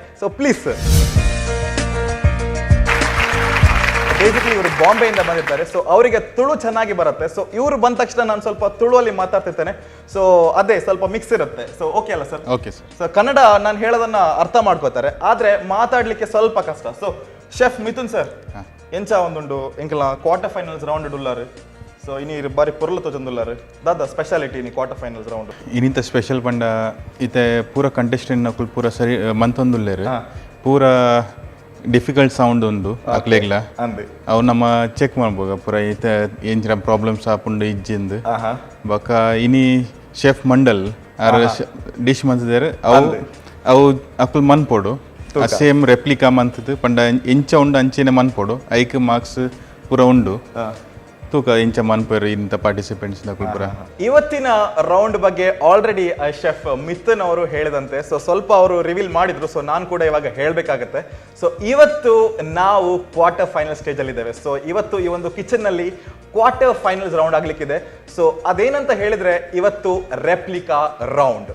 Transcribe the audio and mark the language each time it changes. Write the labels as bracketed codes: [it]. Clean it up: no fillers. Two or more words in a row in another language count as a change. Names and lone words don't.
[en] so please sir. [kn] ಬೇಸಿಕಲಿ ಇವರು ಬಾಂಬೆಯಿಂದ ಬಂದಿರ್ತಾರೆ. ಸೊ ಅವರಿಗೆ ತುಳು ಚೆನ್ನಾಗಿ ಬರುತ್ತೆ. ಸೊ ಇವರು ಬಂದ ತಕ್ಷಣ ನಾನು ಸ್ವಲ್ಪ ತುಳುವಲ್ಲಿ ಮಾತಾಡ್ತಿರ್ತೇನೆ. ಸೊ ಅದೇ ಸ್ವಲ್ಪ ಮಿಕ್ಸ್ ಇರುತ್ತೆ. [en] so okay [kn] ಅಲ್ಲ ಸರ್? [en] okay sir. [kn] ಸೊ ಕನ್ನಡ ನಾನು ಹೇಳೋದನ್ನ ಅರ್ಥ ಮಾಡ್ಕೋತಾರೆ, ಆದ್ರೆ ಮಾತಾಡ್ಲಿಕ್ಕೆ ಸ್ವಲ್ಪ ಕಷ್ಟ. [tcy] ಸೊ ಶೆಫ್ ಮಿಥುನ್ ಸರ್ ಎಂಚ ಒಂದುಂಡು ಎಂಕಲ [en] quarter finals round [tcy] ಉಳ್ಳಾರು. ಸೊ ಇನಿ ಬಾರಿ ಪೊರ್ಲು ತೋಜೊಂದುಲ್ಲಾರು ದಾದ ಸ್ಪೆಷಾಲಿಟಿ ಇನಿ [en] quarter finals round [tcy] ಇನಿಂತ ಸ್ಪೆಷಲ್ ಪಂಡ ಇತ್ತೆ ಪೂರ ಕಂಟೆಸ್ಟೆಂಟ್ ನಕುಲ್ ಪೂರ ಸರಿ ಮಂತೊಂದುಲ್ಲೇರು ಪೂರ [en] difficult sound [tcy] ಉಂಡು ಅಕ್ಲೆಗ್ಲ ಅವು ನಮ್ಮ ಚೆಕ್ ಮಾಡ್ಬೋಗ ಪೂರ ಈತ ಎಂಚಿನ ಪ್ರಾಬ್ಲಮ್ಸ್ ಆಪುಂಡು ಇಜ್ಜಿಂದು ಬೊಕ ಇನಿ ಶೆಫ್ ಮಂಡಲ್ ಆರ್ ಡಿಶ್ ಮಂತಿದ್ದಾರೆ ಅವು ಅಕುಲ್ ಮನ್ಪೋಡು [en] same replica [tcy] ಮಂತದ್ದು ಪಂಡ ಎಂಚ ಉಂಡು ಅಂಚೆನೆ ಮನ್ಪೋಡು ಐಕ್ ಮಾರ್ಕ್ಸ್ ಪೂರ ಉಂಡು ತೂಕ ಇಂಚ ಮನ್ಪರ್ ಇಂಥ ಪಾರ್ಟಿಸಿಪೆಂಟ್ಸ್ ಪೂರ. [kn] ಇವತ್ತಿನ ರೌಂಡ್ ಬಗ್ಗೆ ಆಲ್ರೆಡಿ ಶೆಫ್ ಮಿಥುನ್ ಅವರು ಹೇಳಿದಂತೆ ಸೊ ಸ್ವಲ್ಪ ಅವರು ರಿವೀಲ್ ಮಾಡಿದ್ರು. ಸೊ ನಾನು ಕೂಡ ಇವಾಗ ಹೇಳ್ಬೇಕಾಗತ್ತೆ. ಸೊ ಇವತ್ತು ನಾವು [en] quarter final stage [kn] ಅಲ್ಲಿ ಇದ್ದೇವೆ. ಸೊ ಇವತ್ತು ಈ ಒಂದು ಕಿಚನ್ ನಲ್ಲಿ [en] quarter finals round [kn] ಆಗ್ಲಿಕ್ಕಿದೆ. ಸೊ ಅದೇನಂತ ಹೇಳಿದ್ರೆ ಇವತ್ತು [en] replica round.